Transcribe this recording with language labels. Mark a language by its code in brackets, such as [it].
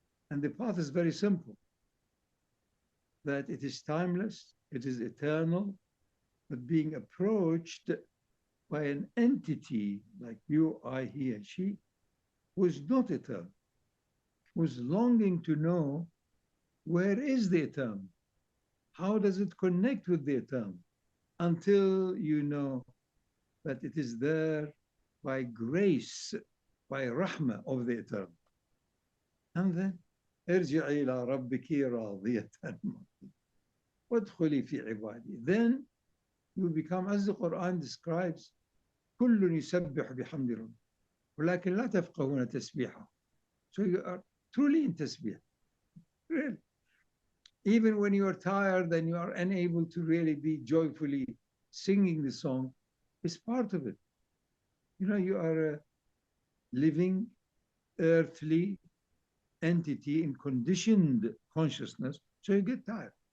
[en] And the path is very simple, that it is timeless, it is eternal, but being approached by an entity like you, I, he, and she, who is not eternal, who is longing to know where is the eternal? How does it connect with the eternal? Until you know that it is there by grace, by rahmah of the eternal. And then, [ar] ارجعي إلى ربك راضية وادخلي في عبادي. [en] Then you become, as the Quran describes, [ar] كل يسبح بحمد ربه ولكن لا تفقهون تسبيحه. [en] So you are truly in tasbih. Really. Even when you are tired and you are unable to really be joyfully singing the song, it's part of it. You know, you are a living, earthly entity in conditioned consciousness, so you get tired.